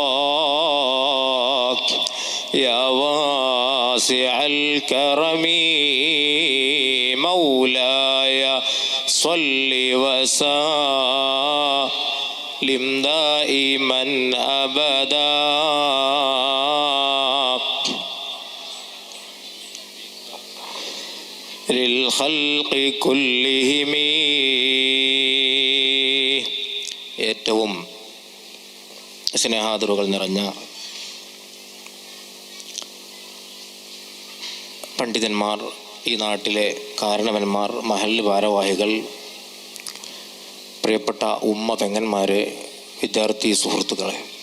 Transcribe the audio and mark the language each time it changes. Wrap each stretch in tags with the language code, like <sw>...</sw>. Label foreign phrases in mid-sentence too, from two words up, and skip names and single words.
<ar>يا واسع الكرم مولاي صل وسلم دائما أبدا للخلق كلهم.</ar> <ml>ഏറ്റവും സ്നേഹാദരവുകൾ നിറഞ്ഞ പണ്ഡിതന്മാർ, ഈ നാട്ടിലെ കാരണവന്മാർ, മഹല്ല് ഭാരവാഹികൾ, പ്രിയപ്പെട്ട ഉമ്മ പെങ്ങന്മാരെ, വിദ്യാർത്ഥി സുഹൃത്തുക്കളെ,</ml>